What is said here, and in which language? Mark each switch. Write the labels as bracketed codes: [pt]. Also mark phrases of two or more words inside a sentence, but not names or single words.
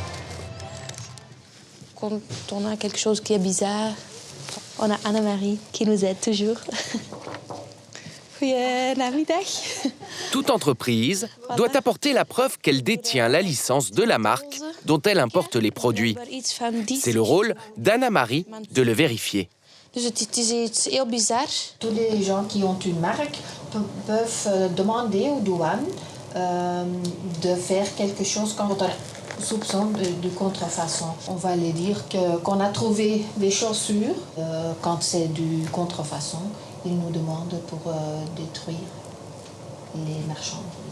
[fr] Quand on a quelque chose qui est bizarre, on a Anna-Marie qui nous aide toujours. Toute entreprise doit apporter la preuve qu'elle détient la licence de la marque dont elle importe les produits. C'est le rôle d'Anna-Marie de le vérifier. [nl] Dus het is iets heel bizar. [fr] Tous les gens qui ont une marque peuvent demander aux douanes de faire quelque chose quand on a soupçon de contrefaçon. On va les dire qu'on a trouvé des chaussures. Quand c'est du contrefaçon, ils nous demandent pour détruire les marchandises.